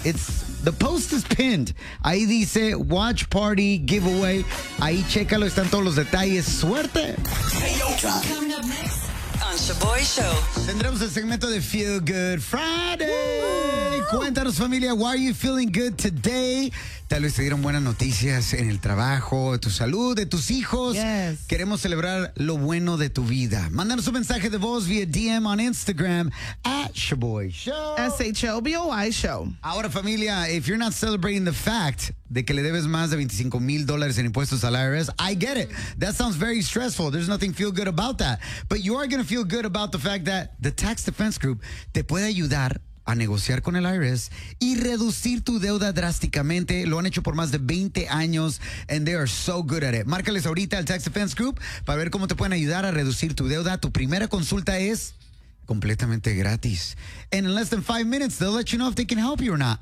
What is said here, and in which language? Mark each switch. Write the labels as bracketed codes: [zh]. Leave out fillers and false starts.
[en] It's the post is pinned. [es] Ahí dice [en] watch party giveaway. [es] Ahí chécalo, están todos los detalles. Suerte. [en] Hey, yo, coming up next. Show. [es] Tendremos el segmento de Feel Good Friday. Woo! Cuéntanos, familia, [en] why are you feeling good today? [es] Tal vez te dieron buenas noticias en el trabajo, de tu salud, de tus hijos. [en] Yes. [es] Queremos celebrar lo bueno de tu vida. Mándanos un mensaje de voz vía DM [en] on Instagram at [es] Shaboy Show. [en] S-H-O-B-O-Y Show. [es] Ahora, familia, [en] if you're not celebrating the fact [es] de que le debes más de $25,000 en impuestos al IRS, [en] I get it. That sounds very stressful. There's nothing feel good about that. But you are going to feel good about the fact that the Tax Defense Group [es] te puede ayudar a negociar con el IRS y reducir tu deuda drásticamente. Lo han hecho por más de 20 años [en] and they are so good at it. [es] Márcales ahorita al Tax Defense Group para ver cómo te pueden ayudar a reducir tu deuda. Tu primera consulta es completamente gratis. [en] And in less than 5 minutes, they'll let you know if they can help you or not.